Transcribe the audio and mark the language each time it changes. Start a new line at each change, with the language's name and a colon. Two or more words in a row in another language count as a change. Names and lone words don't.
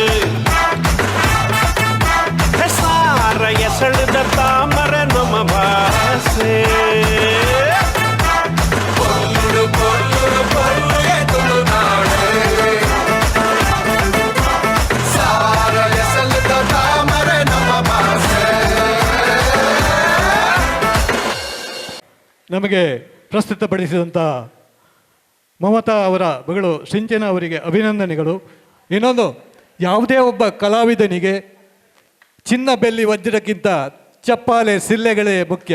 Tulu: ಸಾರ ಎಸಳದ ತಾಮರ ನಮ್ಮ ಭಾಷೆ ಪೊರ್ಲು ಈ ತುಳುನಾಡು ಸಾರ ಎಸಳದ ತಾಮರ ನಮ್ಮ ಭಾಷೆ
Kannada: ನಮಗೆ ಪ್ರಸ್ತುತಪಡಿಸಿದಂಥ ಮಮತಾ ಅವರ ಮಗಳು ಸಿಂಚನ ಅವರಿಗೆ ಅಭಿನಂದನೆಗಳು. ಇನ್ನೊಂದು, ಯಾವುದೇ ಒಬ್ಬ ಕಲಾವಿದನಿಗೆ ಚಿನ್ನ ಬೆಳ್ಳಿ ವಜ್ರಕ್ಕಿಂತ ಚಪ್ಪಾಳೆ ಸಿಲ್ಲೆಗಳೇ ಮುಖ್ಯ.